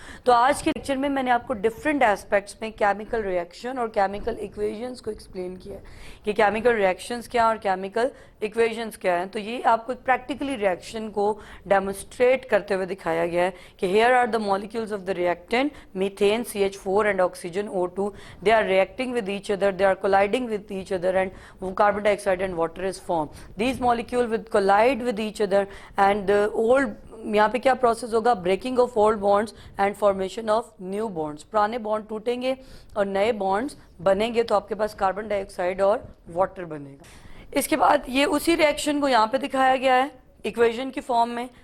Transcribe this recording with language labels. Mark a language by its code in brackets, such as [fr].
[ur] تو آج کے لیکچر میں نے آپ کو ڈفرینٹ ایسپیکٹس میں کیمیکل ریئیکشن اور کیمیکل ایکویشنز کو ایکسپلین کیا ہے کہ کیمیکل ریئیکشنز کیا اور کیمیکل ایکویشنز کیا ہیں. تو یہ آپ کو پریکٹیکلی ریئیکشن کو ڈیمونسٹریٹ کرتے ہوئے دکھایا گیا ہے کہ [en] Here are the molecules of the reactant methane CH4 and oxygen O2. They are reacting with each other, they are colliding with each other and carbon dioxide and water is form. These molecule will collide with each other and [ur] یہاں پہ کیا process ہوگا, [en] Breaking of old bonds and formation of new bonds. [ur] پرانے bond ٹوٹیں گے اور نئے bonds بنیں گے تو آپ کے پاس کاربن ڈائی آکسائڈ اور واٹر بنے گا. اس کے بعد یہ اسی ریئیکشن کو یہاں پہ دکھایا گیا ہے ایکویشن کی فارم میں.